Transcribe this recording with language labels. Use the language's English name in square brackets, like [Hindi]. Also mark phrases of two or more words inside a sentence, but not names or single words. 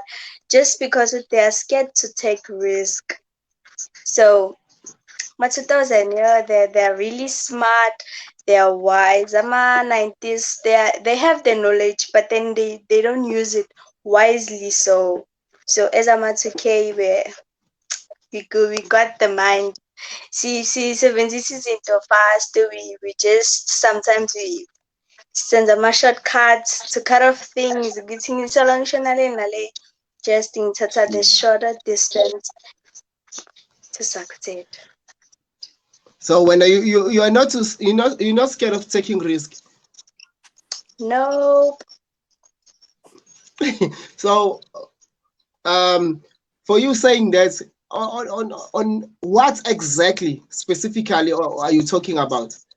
[English] Just because they are scared to take risk. So 2000, yeah, they're really smart, they're wise. Ama-90s, they have the knowledge, but then they don't use it wisely. So as Ama-2K, we got the mind. [Zulu] Sisebenzisa izinto fast. [English] We just sometimes we send ama shortcuts to cut off things. [Zulu] Ukuthi ngithola ngishona le nale. [English] Just ngithatha the shorter distance to succeed. So when you are not you're not scared of taking risk. Nope. So for you saying that, on what exactly specifically are you talking about?